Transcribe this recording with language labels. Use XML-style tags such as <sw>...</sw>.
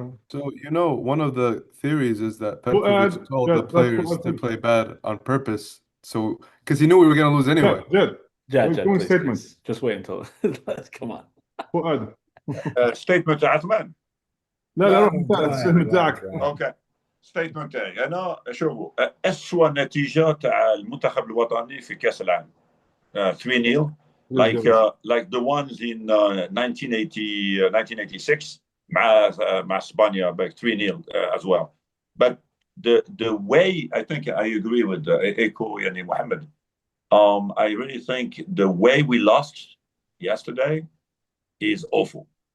<en>So one of the theories is that Petrovic told the players to play bad on purpose, so because he knew we were going to lose anyway. Jed, please. Just wait until. Come on. statement Othman.</en> <ar>لا الستيتمنت تاعك. اوكي ستيتمنت تاعي انا شوفوا اسوء نتيجه تاع المنتخب الوطني في كاس العالم 3-0</ar> <en>like the ones in 1986</en> <ar>مع اسبانيا</ar> <en>back 3-0 as well. But the way I think I agree with Eko</en> <ar>يعني</ar> <en>Mohammed. I really think the way we lost yesterday is awful.</en>